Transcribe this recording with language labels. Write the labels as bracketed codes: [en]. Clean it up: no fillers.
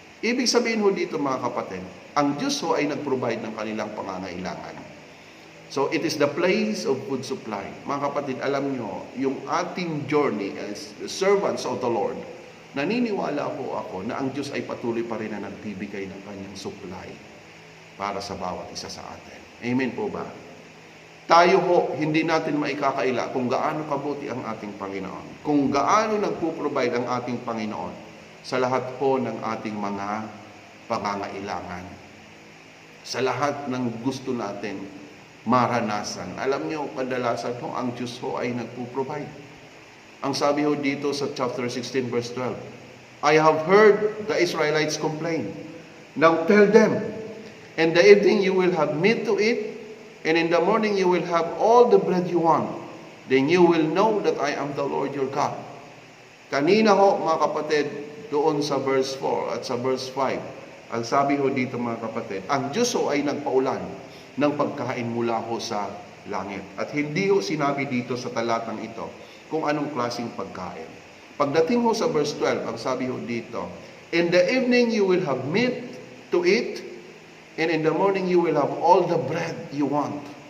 [tl] Ibig sabihin ho dito mga kapatid, ang Diyos ho ay nag-provide ng kanilang pangangailangan. [en] So it is the place of food supply. [tl] Mga kapatid, alam nyo, yung ating journey [en] as servants of the Lord, [tl] naniniwala po ako na ang Diyos ay patuloy pa rin na nagbibigay ng kanyang supply para sa bawat isa sa atin. Amen po ba? Tayo ho, hindi natin maikakaila kung gaano kabuti ang ating Panginoon. Kung gaano nagpo-provide ang ating Panginoon sa lahat po ng ating mga pangangailangan. Sa lahat ng gusto natin maranasan. Alam nyo, kadalasan ho, ang Diyos ho ay nagpo-provide. Ang sabi ho dito sa [en] chapter 16 verse 12, I have heard the Israelites complain. Now tell them, in the evening you will have meat to eat, and in the morning you will have all the bread you want. Then you will know that I am the Lord your God. [tl] Kanina ho, mga kapatid, doon sa verse 4 at sa verse 5, ang sabi ho dito mga kapatid, ang Diyos ho ay nagpaulan ng pagkain mula ho sa langit. At hindi ho sinabi dito sa talatang ito kung anong klaseng pagkain. Pagdating ho sa verse 12, ang sabi ho dito, [en] in the evening you will have meat to eat, and in the morning you will have all the bread you want.